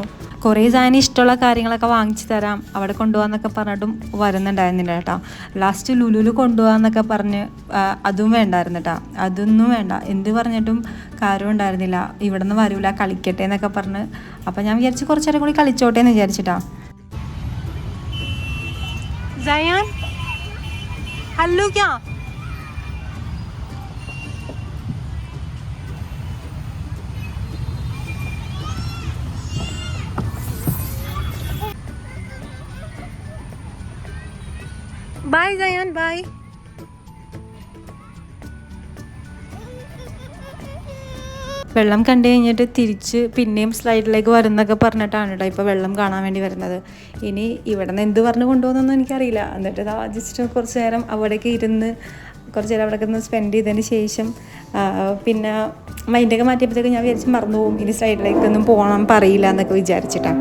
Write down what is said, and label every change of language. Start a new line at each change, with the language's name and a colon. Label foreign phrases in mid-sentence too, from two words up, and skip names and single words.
Malayalam: കുറേ സാധനം ഇഷ്ടമുള്ള കാര്യങ്ങളൊക്കെ വാങ്ങിച്ചു തരാം, അവിടെ കൊണ്ടുപോകാന്നൊക്കെ പറഞ്ഞിട്ടും വരുന്നുണ്ടായിരുന്നില്ല കേട്ടോ. ലാസ്റ്റ് ലുലുവിൽ കൊണ്ടുപോകാന്നൊക്കെ പറഞ്ഞ് അതും വേണ്ടായിരുന്നു കേട്ടോ. അതൊന്നും വേണ്ട, എന്ത് പറഞ്ഞിട്ടും കാര്യം ഉണ്ടായിരുന്നില്ല. ഇവിടെ നിന്ന് വരൂല, കളിക്കട്ടെ എന്നൊക്കെ പറഞ്ഞ്. അപ്പം ഞാൻ വിചാരിച്ച് കുറച്ചേരം കൂടി കളിച്ചോട്ടെ എന്ന് വിചാരിച്ചിട്ടാ.
English: Zayan, hello क्या? Bye Zayan, bye.
Malayalam: വെള്ളം കണ്ടു കഴിഞ്ഞിട്ട് തിരിച്ച് പിന്നെയും സ്ലൈഡിലേക്ക് വരുന്നൊക്കെ പറഞ്ഞിട്ടാണ് കേട്ടോ ഇപ്പോൾ വെള്ളം കാണാൻ വേണ്ടി വരുന്നത്. ഇനി ഇവിടെ നിന്ന് എന്ത് പറഞ്ഞ് കൊണ്ടുപോകുന്നൊന്നും എനിക്കറിയില്ല. എന്നിട്ട് ജസ്റ്റ് കുറച്ച് നേരം അവിടേക്ക് ഇരുന്ന് കുറച്ച് നേരം അവിടേക്ക് ഒന്ന് സ്പെൻഡ് ചെയ്തതിന് ശേഷം പിന്നെ മൈൻഡൊക്കെ മാറ്റിയപ്പോഴത്തേക്ക് ഞാൻ വിചാരിച്ച് മറന്നു പോകും, ഇനി സ്ലൈഡിലേക്കൊന്നും പോകണം പറയില്ല എന്നൊക്കെ വിചാരിച്ചിട്ടാണ്.